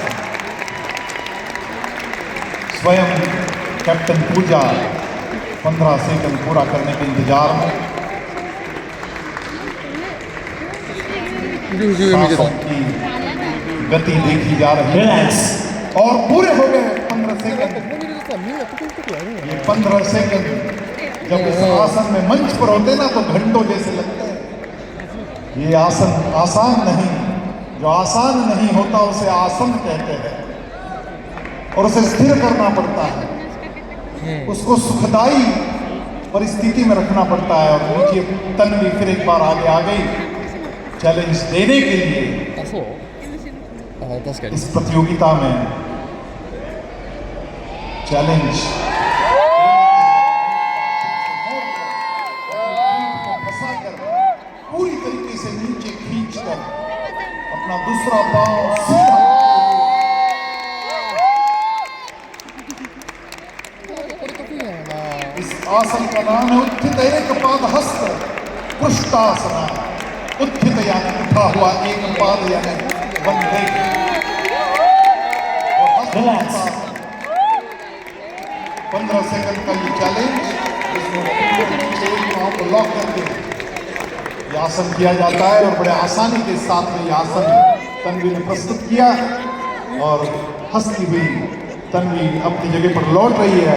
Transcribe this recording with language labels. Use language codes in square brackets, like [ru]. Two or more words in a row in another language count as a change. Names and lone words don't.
[hi] स्वयं कैप्टन पूजा 15 सेकंड पूरा करने के इंतजार में। सांसों की गति देखी जा रही है रिलैक्स। और पूरे हो गए 15 सेकंड। [ja] ここにいるとさみんなトコトコやるんや [hi] ये 15 सेकंड जब इस आसन में मंच पर होते ना तो घंटों जैसे लगते हैं। ये आसन आसान नहीं, जो आसान नहीं होता उसे आसन कहते हैं, और उसे स्थिर करना पड़ता है, उसको सुखदाई परिस्थिति में रखना पड़ता है। और नीचे तन्वी फिर एक बार आगे आ गई चैलेंज देने के लिए [ja] あそうあ確かに [hi] इस प्रतियोगिता में। चैलेंज फंसाकर पूरी तरीके से नीचे खींचकर अपना दूसरा पांव सीधा। इस आसन का नाम है उत्थित एकपादहस्त पृष्ठासना। उत्थित यानी उठा हुआ, एक पाद यानी वंदे, और हस्त Relax. 15 सेकंड का ये चैलेंज, इसमें एक पांव को लॉक करके ये आसन किया जाता है। और बड़े आसानी के साथ में ये आसन तन्वी ने प्रस्तुत किया, और हंसती हुई तन्वी अपनी जगह पर लौट रही है।